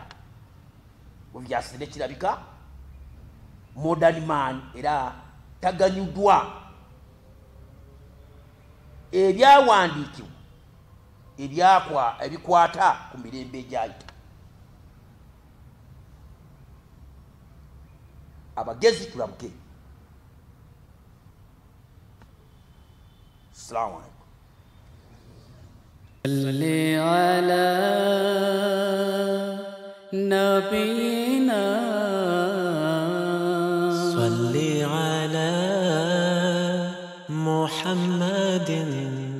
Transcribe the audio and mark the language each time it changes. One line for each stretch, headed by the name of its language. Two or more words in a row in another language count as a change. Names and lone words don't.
Ganda: Mubyasire kirabika
English: modern man
Ganda: era taganyuddwa ebyawandiikibwa ebikwata ku mirembe egyayita. Abagezi tulabuke.
Arabic: السلام عليكم. صل على نبينا، صل على محمد